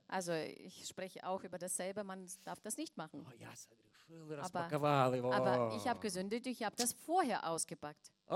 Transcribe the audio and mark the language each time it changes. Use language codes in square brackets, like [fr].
[de] Also, ich spreche auch über dasselbe, man darf das nicht machen. [ru] Oh, я согрешил и распаковал его. [de] Aber ich habe gesündigt, ich habe das vorher ausgepackt.